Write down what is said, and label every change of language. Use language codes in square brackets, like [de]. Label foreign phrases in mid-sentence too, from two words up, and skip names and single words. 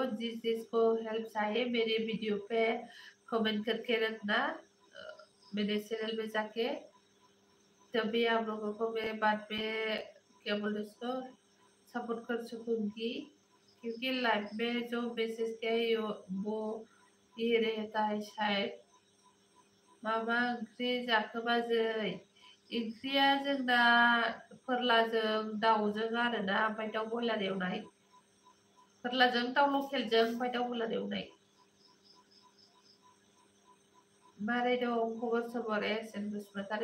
[hi] जिसको हेल्प चाहिए मेरे वीडियो पे कमेंट करके रखना मेरे चैनल में जाके, तभी आप लोगों को मैं बाद में क्या बोलते उसको सपोर्ट कर सकूंगी। क्योंकि लाइफ में जो मैसेज क्या है वो ये रहता है शायद। [brx] मामा ओंख्रि जाखो बाजै? ओंख्रिया जोंना फोरलाजों दाउजों आरोना, ओमफ्राय दाउ बयलार एवनाय। फोरलाजों दाउ लकेलजों ओमफ्राय दाउ बयलार एवनाय। मारै दं खबर सबर एसेन बसुमतारी?